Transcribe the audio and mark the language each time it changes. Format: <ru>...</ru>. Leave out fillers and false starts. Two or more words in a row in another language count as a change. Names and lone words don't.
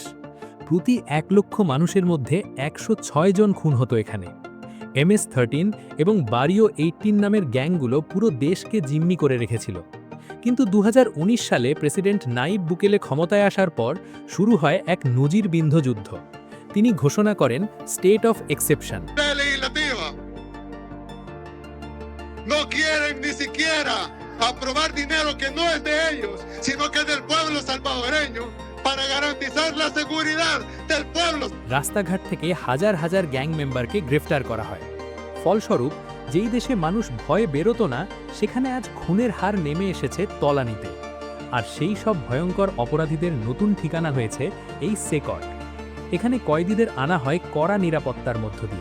<bn>প্রতি ১ লক্ষ মানুষের মধ্যে ১০৬ জন খুন হতো এখানে। MS-13 এবং বারিও 18 নামের গ্যাংগুলো পুরো দেশকে জিম্মি করে রেখেছিল। কিন্তু ২০১৯ সালে প্রেসিডেন্ট নাইব বুকেলে ক্ষমতায় আসার পর শুরু হয় এক নজিরবিন্ধ যুদ্ধ। তিনি ঘোষণা করেন</bn> <en>state of exception.</en> <es>Legislativa no quieren ni siquiera aprobar dinero que no es de ellos, sino que es del pueblo salvadoreño para garantizar la seguridad del pueblo.</es> <bn>রাস্তাঘাট থেকে হাজার হাজার গ্যাং মেম্বারকে গ্রেফতার করা হয়। ফলস্বরূপ যেই দেশে মানুষ ভয়ে বেরোতো না, সেখানে আজ খুনের হার নেমে এসেছে তলানিতে। আর সেই সব ভয়ঙ্কর অপরাধীদের নতুন ঠিকানা হয়েছে এই সেকট। এখানে কয়েদিদের আনা হয় কড়া নিরাপত্তার মধ্য দিয়ে।</bn>